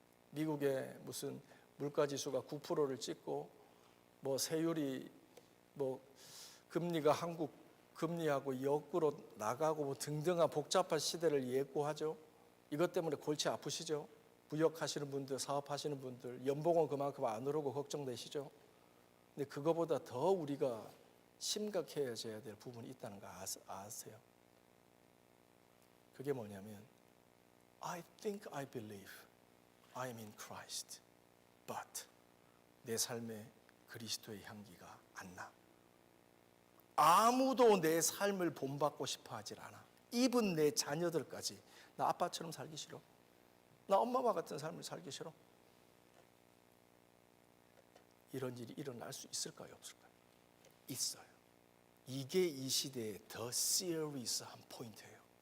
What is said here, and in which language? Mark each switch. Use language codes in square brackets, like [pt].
[ko] 미국의 무슨 물가지수가 9%를 찍고 뭐 세율이 뭐 금리가 한국 금리하고 역으로 나가고 뭐 등등한 복잡한 시대를 예고하죠. 이것 때문에 골치 아프시죠? 무역하시는 분들, 사업하시는 분들, 연봉은 그만큼 안 오르고 걱정되시죠? 근데 그거보다 더 우리가 심각해져야 될 부분이 있다는 거 아세요? 그게 뭐냐면 [en] I think I believe I am in Christ, but [ko] 내 삶에 그리스도의 향기가 안 나. 아무도 내 삶을 본받고 싶어 하질 않아. even 내 자녀들까지. 나 아빠처럼 살기 싫어. 나 엄마와 같은 삶을 살기 싫어. 이런 일이 일어날 수 있을까요, 없을까요? 있어요. 이게 이 시대의 더 시리어스한 포인트예요.